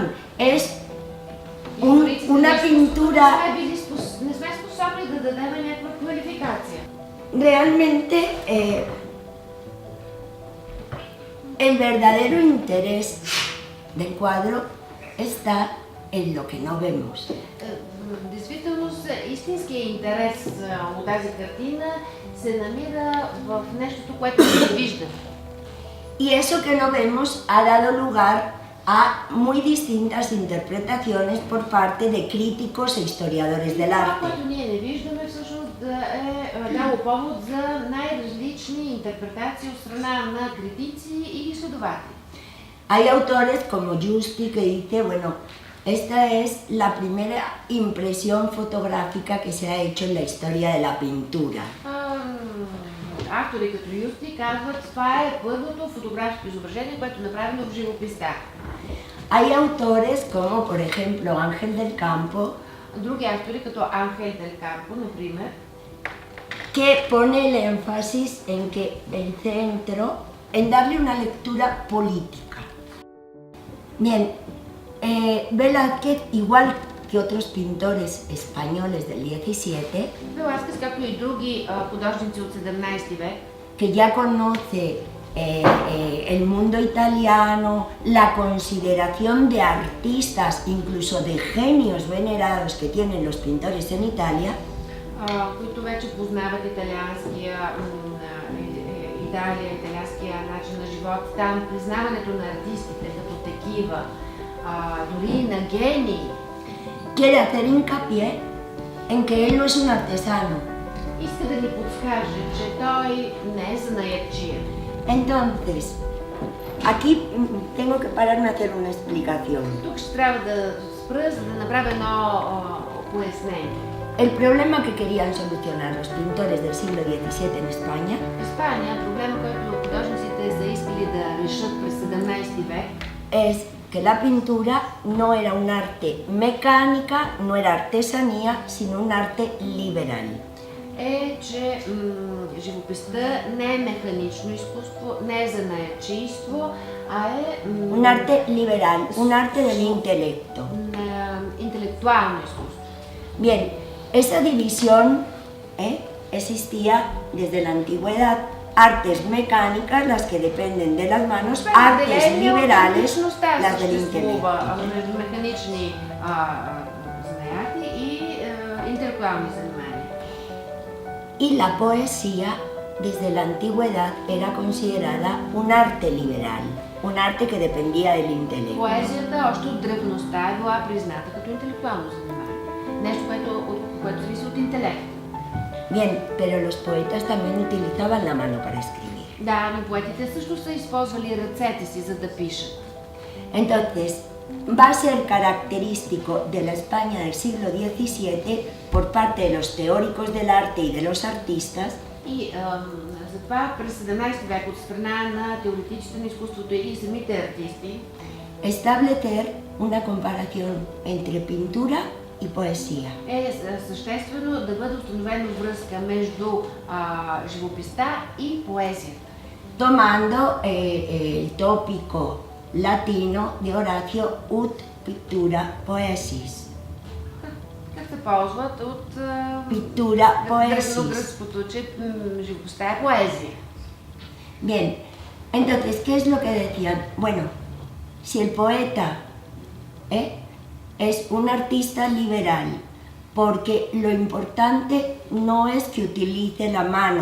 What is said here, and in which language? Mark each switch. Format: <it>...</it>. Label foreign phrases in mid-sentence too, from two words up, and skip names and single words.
<es>Es una pintura...</es> <bg>Не сме способни да дадем някаква квалификация.</bg> <es>Realmente el verdadero interés del cuadro está en lo que no vemos.</es> <bg>В действителност, истинският интерес от тази картина се намира в нещото, което не вижда.</bg> <es>Y eso que no vemos ha dado lugar a muy distintas interpretaciones por parte de críticos e historiadores del</es> <bg>Това,</bg> <es>arte.</es> <bg>което ние не виждаме, всъщност е дало повод за най-различни интерпретации от страна на критици и изследователи.</bg> <es>Hay autores como Justi que dice, bueno, esta es la primera impresión fotográfica que se ha hecho en la historia de la pintura.</es> <bg>Автори като Юсти казват, това е първото фотографско изображение, което е направено в живописта.</bg> <es>Hay autores como, por ejemplo, Ángel del Campo,</es> <bg>Други автори като Ángel del Campo, например,</bg> <es>que pone el énfasis en que el centro, en darle una lectura política. Bien, Velázquez, igual que otros pintores españoles del 17,</es> <bg>Веласкес, както и други художници от 17 век,</bg> <es>que ya conoce el mundo italiano, la consideración de artistas, incluso de genios venerados que tienen los pintores en Italia,</es> <bg>които вече познават италианския начин на живот, там признаването на артистите като такива, дори на гении.</bg> <es>quiere hacer hincapié en que él no es un artesano.</es> <bg>Иска да ни подскаже, че той не е занаятчия.</bg> <es>Entonces, aquí tengo que pararme a hacer una explicación.</es> <bg>Тук ще трябва да спра, за да направя едно пояснение.</bg> <es>El problema que querían solucionar los pintores del siglo XVII en España</es> <bg>В Испания проблема, който художниците са искали да решат през 17 век,</bg> <es>es que la pintura no era un arte mecánica, no era artesanía, sino un arte liberal.</es> <bg>е, че живописта не е механично изкуство, не е занаятчийство, а е</bg> <es>Un arte liberal, un arte del intelecto.</es> <bg>Интелектуално изкуство.</bg> <es>Bien, esa división existía desde la antigüedad. Artes mecánicas, las que dependen de las manos, artes liberales, las del intelecto.</es> <bg>Между механични занаяти и интелектуални занимания.</bg> <es>Y la poesía, desde la antigüedad, era considerada un arte liberal, un arte que dependía del intelecto.</es> <bg>Поезията още от древността е била призната като интелектуално занимание. Нещо, което зависи от интелекта.</bg> <es>Bien, pero los poetas también utilizaban la mano para escribir.</es> <bg>Да, но поетите също са използвали ръцете си, за да пишат.</bg> <es>Entonces, va a ser característico de la España del siglo XVII por parte de los teóricos del arte y de los artistas.</es> <bg>И затова през 17 век от страна на теоретиците на изкуството и самите артисти</bg> <es>Establecer una comparación entre pintura y poesía.</es> <bg>е съществено да бъде установена връзка между живописта и поезията.</bg> <es>Tomando el tópico latino de Horacio</es> <la>ut pictura poesis.</la> <bg>Как се ползват от</bg> <la>Pictura poesis.</la> <bg>древногръцкото, че живописта е поезия.</bg> <es>Bien, entonces, ¿qué es lo que decían? Bueno, si el poeta es un artista liberal, porque lo importante no es que utilice la mano.</es>